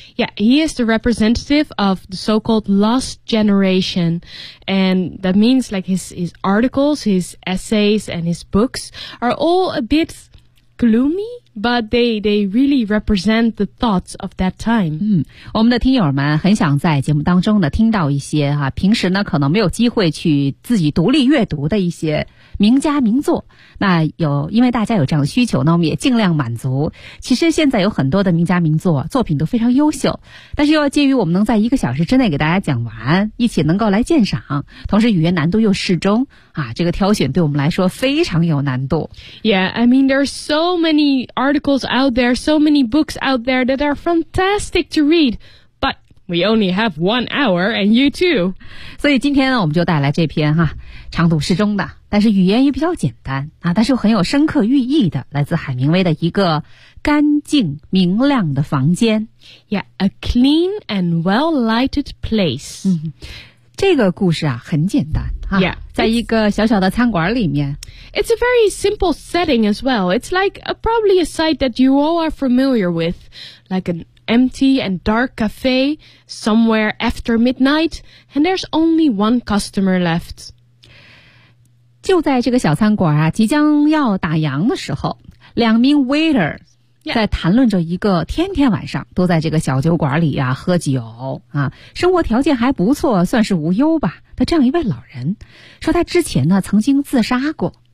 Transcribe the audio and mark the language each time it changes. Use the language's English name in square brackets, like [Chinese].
[English] Yeah, he is the representative of the so-called Lost Generation, and that means like his articles, his essays, and his books are all a bit gloomy. But they really represent the thoughts of that time. [Chinese] 嗯，我们的听友们很想在节目当中呢听到一些哈、啊，平时呢可能没有机会去自己独立阅读的一些名家名作。那有，因为大家有这样的需求，那我们也尽量满足。其实现在有很多的名家名作，作品都非常优秀，但是又要介于我们能在一个小时之内给大家讲完，一起能够来鉴赏，同时语言难度又适中啊，这个挑选对我们来说非常有难度。 [English] Yeah, I mean there are so many articles out there, so many books out there that are fantastic to read. We only have 1 hour, and you too. [Chinese] 所以今天呢，我们就带来这篇哈，长度适中的，但是语言也比较简单啊，但是很有深刻寓意的，来自海明威的一个干净明亮的房间。 [English] Yeah, a clean and well-lighted place.、 [Chinese] 嗯、这个故事啊，很简单啊， [English] yeah, [Chinese] 在一个小小的餐馆里面。 [English] It's a very simple setting as well. It's like a, probably a site that you all are familiar with, like anEmpty and dark cafe, somewhere after midnight, and there's only one customer left. [Chinese] 就在这个小餐馆啊，即将要打烊的时候，两名 waiter 在谈论着一个天天晚上都在这个小酒馆里啊喝酒啊，生活条件还不错，算是无忧吧的这样一位老人，说他之前呢曾经自杀过。